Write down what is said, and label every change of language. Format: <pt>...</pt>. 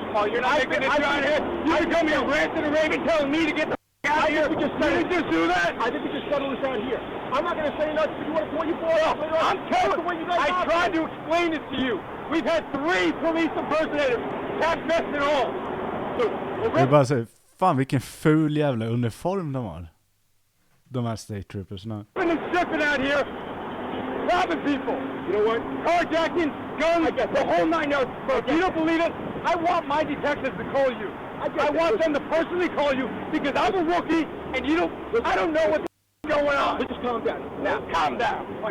<en>Oh, you're not making an issue out here? You can come here ranting and raving, telling me to get the out of here. We just do that? I think we just settle this out here. I'm not going to say nothing. You want to call you boy up. I'm telling you. I tried to explain it to you. We've had 3 police impersonators. Cap vest and all.</en> <sv>Jag bara säger, fan vilken ful jävla uniform de har. De här state troopersna.</sv> <en>Shipping out here, robbing people. You know what? Carjacking, guns, the whole 9 yards. If you don't believe it, I want my detectives to call you. I want them to personally call you because I'm a rookie and you don't. I don't know what's going on. Just calm down. Now, calm down.</en>